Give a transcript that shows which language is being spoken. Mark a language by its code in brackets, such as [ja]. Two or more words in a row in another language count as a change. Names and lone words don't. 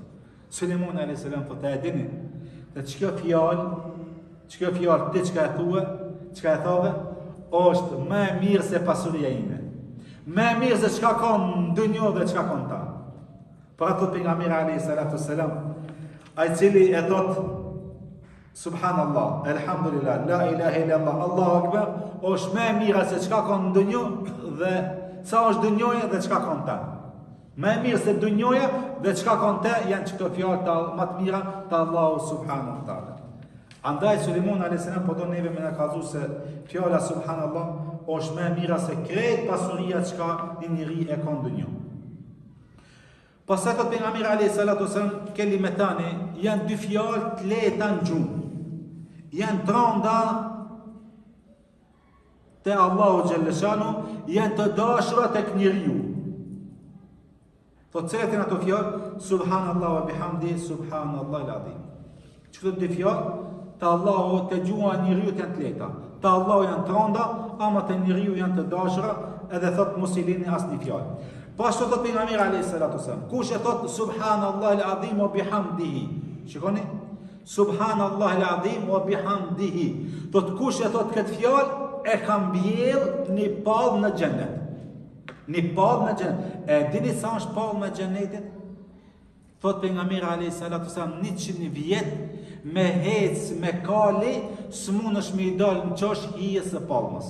[sq] Sulejmani [ar] عليه السلام [sq] thot, e dini, dhe ç'kjo fjalë, ti çka e thue, çka e thove, është më e mirë se pasuria ime. Më e mirë se çka ka në dunjë dhe çka ka në ta. Pra thot pejgamberi [ar] عليه الصلاة والسلام, [sq] ai cili e thot [ar] سبحان الله، الحمد لله, لا إله إلا الله، الله أكبر, [sq] është më e mira se çka ka në dunjë dhe sa është dunjoja dhe çka ka në ta. Më e mirë se dunjoja dhe çka ka në ta janë këto fjalë të më të mira të Allahu [ar] سبحانه وتعالى. [sq] Andaj Sulejmani [ar] عليه السلام [sq] po do neve më na kallëzu se fjala subhanallah është më e mira se krejt pasuria çka një njeri e ka në dunjë. Pastaj thot pejgamberi [ar] عليه الصلاة والسلام, [sq] kelimetani janë dy fjalë të lehta në gjuhë. Janë tranda te Allahu xhalleshanu, janë të dashura tek njeriu. Thot cilat ato fjalë? [ar] سبحان الله وبحمده، سبحان الله العظيم. [sq] Çfarë dy fjalë? Te Allahu te gjuha njeriu janë të lehta. Te Allahu janë tranda, ama te njeriu janë të dashura, edhe thot mos i lini asnjë fjalë. Pashtu thot pejgamberi [ar] عليه الصلاة والسلام, [sq] kush e thot [ar] سبحان الله العظيم وبحمده. [sq] Shikoni? [ar] سبحان الله العظيم وبحمده. [sq] Thot kush e thot këtë fjalë e ka mbjell një pallë në xhenet. Një pallë në xhenet. E dini sa është pallë në xhenetit? Thot pejgamberi [ar] عليه الصلاة والسلام [sq] 100 vjet me hec me kali s'mundesh me i dal në çosh hijes së pallës.